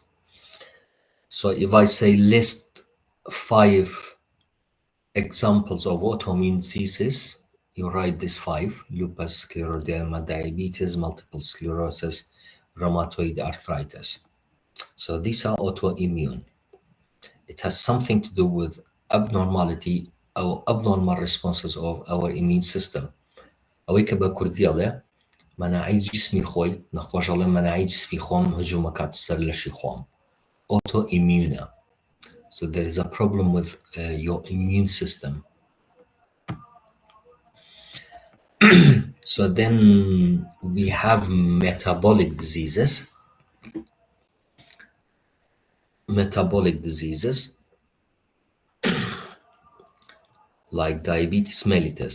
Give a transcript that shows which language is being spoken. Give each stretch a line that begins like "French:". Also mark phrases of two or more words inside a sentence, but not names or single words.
English: So if I say list 5 examples of autoimmune diseases, you write this 5: lupus, scleroderma, diabetes, multiple sclerosis, rheumatoid arthritis. So these are autoimmune. It has something to do with abnormality or abnormal responses of our immune system.
Central Kurdish: ئەوەی کە بە کوردیەڵێ مەناعی جسمی خۆی نەخۆشەڵێ مەناعی جسمی خۆم هجوومەکات سەر لەشی خۆم.
English: Autoimmune. So there is a problem with your immune system. So then we have metabolic diseases. Metabolic diseases like diabetes mellitus.